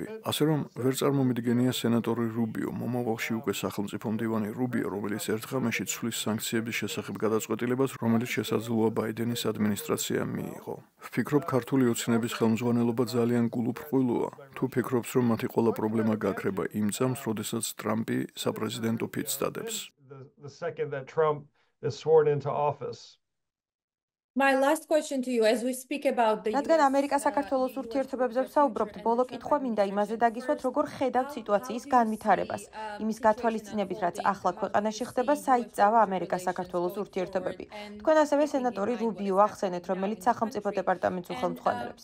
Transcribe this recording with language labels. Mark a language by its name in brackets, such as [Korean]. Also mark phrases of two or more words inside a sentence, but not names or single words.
[Georgian] ასე რომ, ვერ წარმომიდგენია სენატორი რუბიო, მომავალში უკვე სახელმწიფო მდივანი რუბიო, რომელიც ერთ ღამეში ცვლის სანქციების შესახებ გადაწყვეტილებას, რომელიც შესაძლოა ბაიდენის ადმინისტრაციამ მიიღო. ვფიქრობ, ქართული ოცნების ხელმძღვანელობა ძალიან გულუბრყვილოა. თუ ფიქრობს, რომ მათი ყველა პრობლემა გაქრება იმ წამს, როდესაც ტრამპი საპრეზიდენტო [English] The second that Trump is sworn into office. My last question to you, as we speak about the [Georgian] რადგან ამერიკა-საქართველოს ურთიერთობებზე ვსაუბრობთ, ბოლო კითხვა მინდა იმაზე დაგისვათ, როგორ ხედავთ სიტუაციის განვითარებას, იმის გათვალისწინებით, რაც ახლა ქვეყანაში ხდება, საით წავა ამერიკა-საქართველოს ურთიერთობები. თქვენ ასევე სენატორი რუბიო ახსენეთ, რომელიც სახელმწიფო დეპარტამენტს უხელმძღვანელებს.